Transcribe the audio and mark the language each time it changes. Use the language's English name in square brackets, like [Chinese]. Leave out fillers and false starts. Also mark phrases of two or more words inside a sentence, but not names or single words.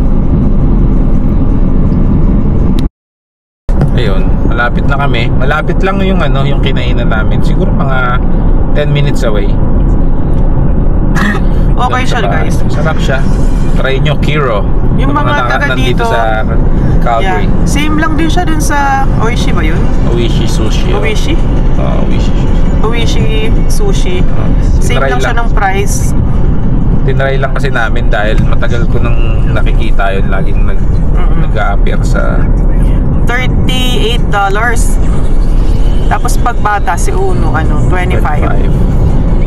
[Filipino] Ayun, malapit na kami. Malapit lang yung yung kinainan namin. Siguro mga [English] 10 minutes away. [Filipino] Okay siya guys. Sarap siya. Try nyo Kiro. Yung mga taga dito sa Calgary. Yeah. Same lang din siya dun sa Oishi ba yun? Oishi Sushi. Oishi? Oishi Sushi. Oishi Sushi. Same lang siya ng price. Tinry lang kasi namin dahil matagal ko nang nakikita yun. Laging nag-a-appear sa $38. Tapos pag bata si Uno 25.